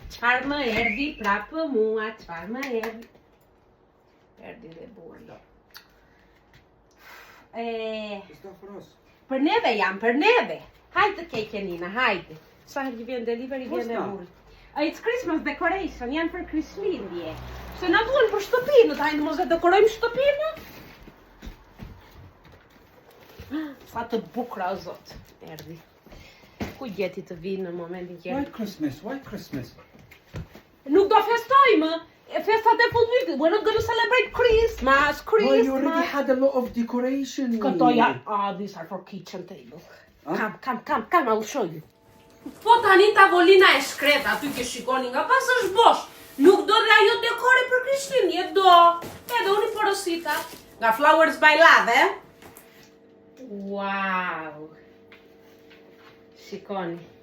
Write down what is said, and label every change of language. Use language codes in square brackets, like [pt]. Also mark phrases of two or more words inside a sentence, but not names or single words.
[sq] Çfarë më erdhi prapë mua, çfarë më erdhi? Erdhi dhe burlo. Për neve jam, për neve. Hajde keke Nina, hajde. Sa herë vjen delivery vjen e burr. [en] It's Christmas decoration, [sq] janë për Krishtlindje. Se na duan për shtëpinë, hajde mos e dekorojmë shtëpinë. Sa të bukura o zot, erdhi. Ku gjeti të vinë në momentin që [en] Why Christmas? Why Christmas? [sq] Nuk do festojmë. Festat e fundvitit. [en] We're not gonna celebrate Christmas. Oh, you already had a lot of decoration. [sq] Këto janë, [en] these are for kitchen table. Come, I will show you. [sq] Po tani tavolina e shkret, aty që shikoni nga pas është bosh. Nuk do dhe ajo dekore për Krishtlindje, do. Edhe unë i porosita. Nga Flowers by Love, [en] Wow. [sq] Shikoni.